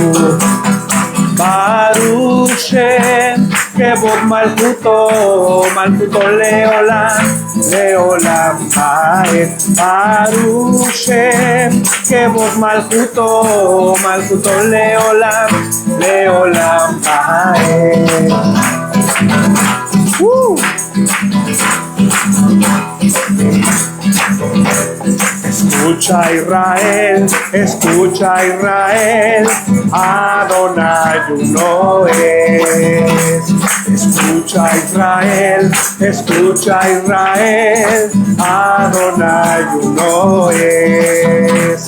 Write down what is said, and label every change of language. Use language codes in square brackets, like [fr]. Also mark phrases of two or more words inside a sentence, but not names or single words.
[he] ברוך שם כבוד מלכותו, מלכותו לעולם, לעולם ועד, ברוך שם, כבוד מלכותו, מלכותו לעולם, לעולם ועד. [es] Escucha Israel, Adonai uno es. Escucha Israel, Adonai uno es.